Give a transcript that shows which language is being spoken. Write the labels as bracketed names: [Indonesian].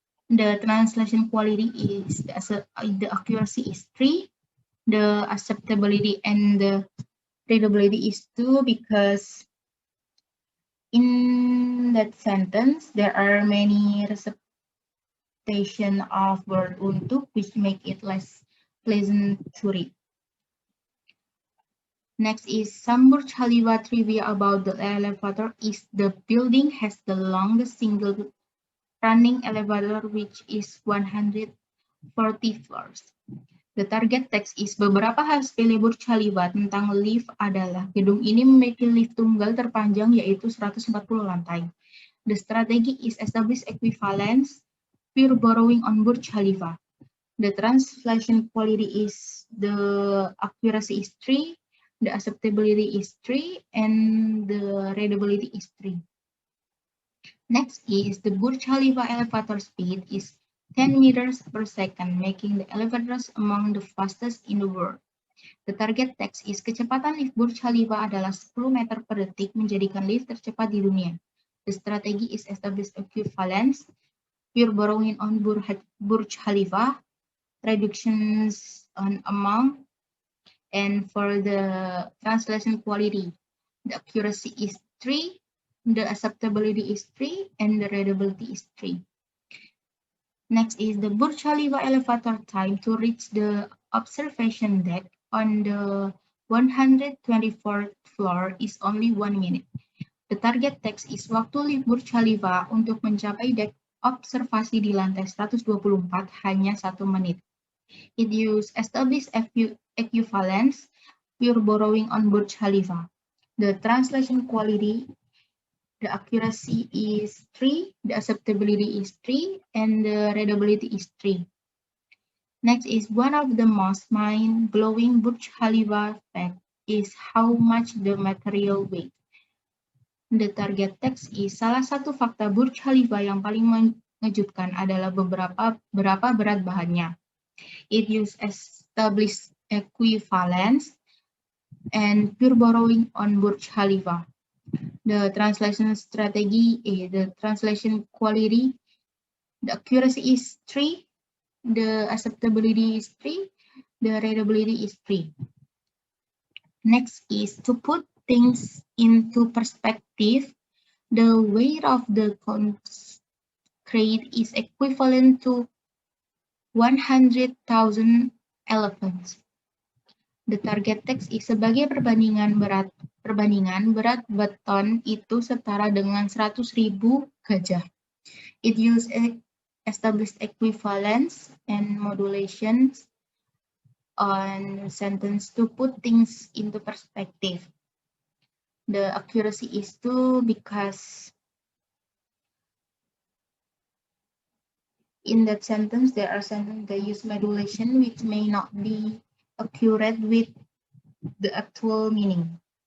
[English] The translation quality is, the accuracy is 3, the acceptability and the readability is 2, because in that sentence there are many recitation of word untuk, which make it less pleasant to read. Next is some Burj Khalifa trivia about the elevator is the building has the longest single running elevator, which is 140 floors. The target text is [Indonesian] beberapa hal sepele Burj Khalifa tentang lift adalah gedung ini memiliki lift tunggal terpanjang yaitu 140 lantai. [English] The strategy is establish equivalence, pure borrowing on Burj Khalifa. The translation quality is the accuracy is 3, the acceptability is 3, and the readability is 3. Next is the Burj Khalifa elevator speed is 10 meters per second, making the elevators among the fastest in the world. The target text is [Indonesian] kecepatan lift Burj Khalifa adalah 10 meter per detik, menjadikan lift tercepat di dunia. [English] The strategy is establish equivalence, pure borrowing on Burj Khalifa, reductions on amount, and for the translation quality, the accuracy is 3, the acceptability is 3, and the readability is 3. Next is the Burj Khalifa elevator time to reach the observation deck on the 124th floor is only 1 minute. The target text is [Indonesian] waktu lift Burj Khalifa untuk mencapai dek observasi di lantai 124 hanya 1 menit. [English] It use established equivalence, pure borrowing on Burj Khalifa. The translation quality, the accuracy is 3, the acceptability is 3, and the readability is 3. Next is one of the most mind-blowing Burj Khalifa fact is how much the material weight. The target text is [Indonesian] salah satu fakta Burj Khalifa yang paling mengejutkan adalah berapa berat bahannya. [English] It use established equivalence and pure borrowing on Burj Khalifa. The translation strategy is the translation quality. The accuracy is 3, the acceptability is 3, the readability is 3. Next is to put things into perspective. The weight of the concrete is equivalent to 100,000 elephants. The target text is [Indonesian] sebagai perbandingan berat beton itu setara dengan 100.000 gajah. [English] It use established equivalence and modulations on sentence to put things into perspective. The accuracy is 2 because in that sentence there are sentences that use modulation which may not be accurate with the actual meaning.